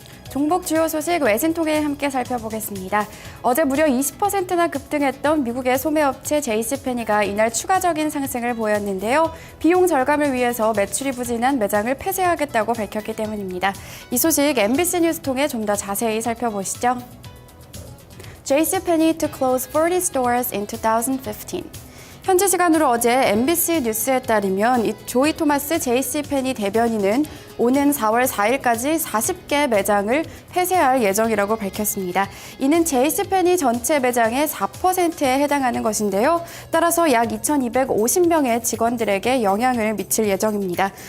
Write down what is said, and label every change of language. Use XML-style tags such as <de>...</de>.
<ko>종목 주요 소식 외신 통해 함께 살펴보겠습니다. 어제 무려 20%나 급등했던 미국의 소매업체 JC펜이가 이날 추가적인 상승을 보였는데요. 비용 절감을 위해서 매출이 부진한 매장을 폐쇄하겠다고 밝혔기 때문입니다. 이 소식 MBC 뉴스 통해 좀 더 자세히 살펴보시죠.</ko> <en>JCPenney to close 40 stores in 2015.</en> <ko>현지 시간으로 어제 MBC 뉴스에 따르면 이 조이 토마스 JC펜이 대변인은 오는 4월 4일까지 40개 매장을 폐쇄할 예정이라고 밝혔습니다. 이는 JC펜이 전체 매장의 4%에 해당하는 것인데요. 따라서 약 2,250명의 직원들에게 영향을 미칠 예정입니다.</ko>